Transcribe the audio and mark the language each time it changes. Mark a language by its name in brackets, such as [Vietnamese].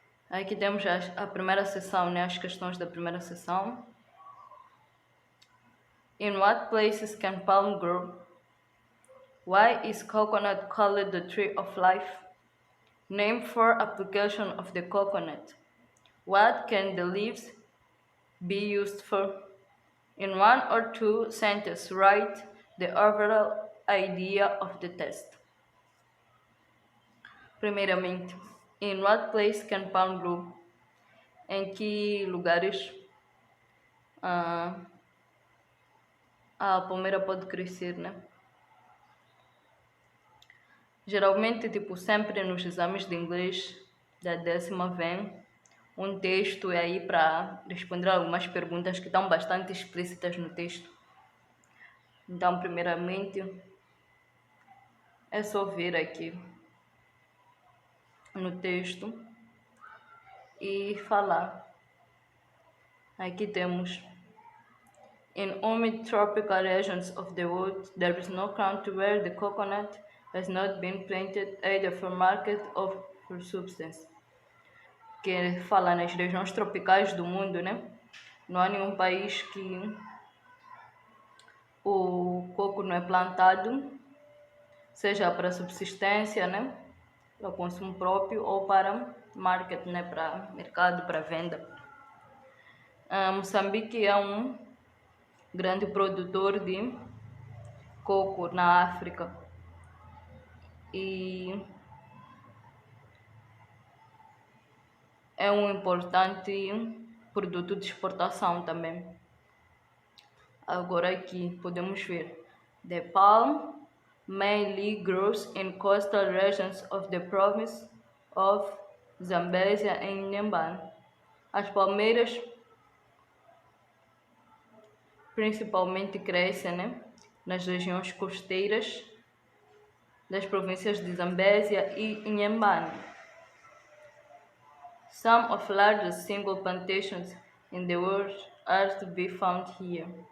[Portuguese] Aqui temos a primeira seção, né? As questões da primeira seção. [English] In what places can palm grow? Why is coconut called the tree of life? Name 4 applications of the coconut. What can the leaves be used for? In 1 or 2 sentences, write the overall idea of the test. [Portuguese] Primeiramente, [English] in what place can palm grow? [Portuguese] Em que lugares a palmeira pode crescer, né? Geralmente, tipo, sempre nos exames de inglês da 10ª vem um texto aí para responder algumas perguntas que estão bastante explícitas no texto. Então, primeiramente, é só ver aqui no texto e falar. Aqui temos: [English] in humid tropical regions of the world, there is no country where the coconut has not been planted either for market or for substance. [Portuguese] Que fala nas regiões tropicais do mundo, né? Não há nenhum país que o coco não é plantado, seja para subsistência, né? Para consumo próprio ou para market, né? Para mercado, para venda. Moçambique é um grande produtor de coco na África e é um importante produto de exportação também. Agora aqui podemos ver: [English] the palm mainly grows in coastal regions of the province of Zambésia and Inhambane. [Portuguese] As palmeiras principalmente crescem, né, nas regiões costeiras das províncias de Zambésia e Inhambane. [English] Some of the largest single plantations in the world are to be found here.